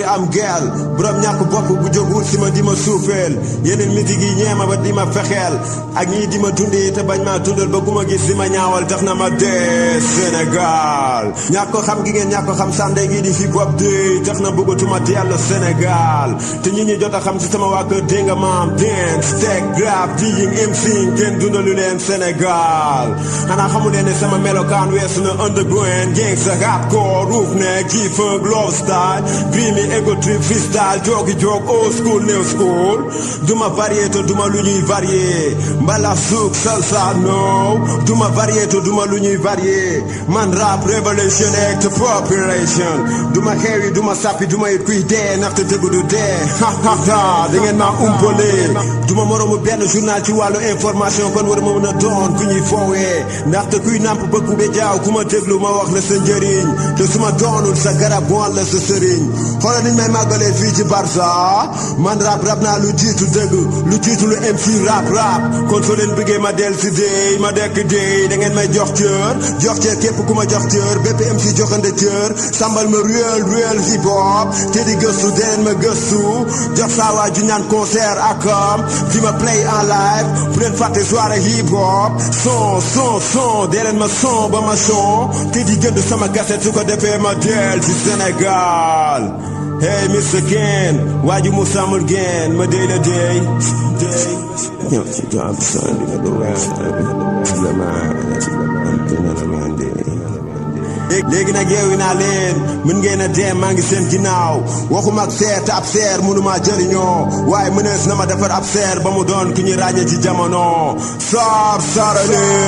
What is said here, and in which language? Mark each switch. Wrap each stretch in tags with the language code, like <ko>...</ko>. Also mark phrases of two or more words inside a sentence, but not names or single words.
<wo>am gel borom ñàkk bopp bu jógul si ma di ma suufeel yeneen musique yi ñeema ba di ma fexeel ak ñii di ma dundi te bañ maa dundal ba ku ma gis di ma ñaawal tax na ma dee Sénégal ñàkk ko xam gi ngeen ñàkk ko xam sànde gi di hip hop de tax na bëggatuma dellu Sénégal te ñi jot a xam si sama waa kër dégg nga maam dance tech rap DJing MC kenn dundalu leen Sénégal xanaa xamu leen ne sama melokaan weesu na</wo> <en>underground gangsta hardcore roof neck G-funk love style dreamy ego trip freestyle</en> <wo>joogi joog</wo> <en>old school new school</en> <wo>duma varié te duma lu ñuy varié mbala souk salsa no duma varié te duma lu ñuy varié man rap revolution act population duma xewi duma sappi duma it kuy dee ndaxte dëgg du dee ha ha ha da ngeen maa umpale duma moromu benn journal ci wàllu information kon war ma mën a doon ku ñuy foowee ndaxte kuy namp ba ku be jaaw ku ma déglu ma wax la sa njëriñ te su ma doonul sa garab wan la sa sëriñ xoolal niñ may màggalee fii ci Barza man rap naa lu jiitu dëgg lu jiitu lu MC rap kon soo leen bëggee ma del si déy ma dekk déy da ngeen may jox cër képp ku ma jox cër bépp MC joxande cër sambal ma</wo> <en>real hip hop</en> <wo>te di gëstu deneen ma gëstu jox saa waa ju ñaan concert ak fi ma play en live bu leen fàtte soirée hip hop son dee leen ma son ba ma son te di jënd sama cassette su ko defee ma del ci Sénégal hey Mr Ken waaju mu samul geen ma dey la dey ñëw ci job son di nga doon léegi nag yeewi naa leen mën ngeen a dem maa ngi seen ginnaaw waxuma ak seer te ab seer mënuma jëriñoo waaye mënees na ma defar ab seer ba mu doon ku ñuy ràññee ci jamono sarale</wo>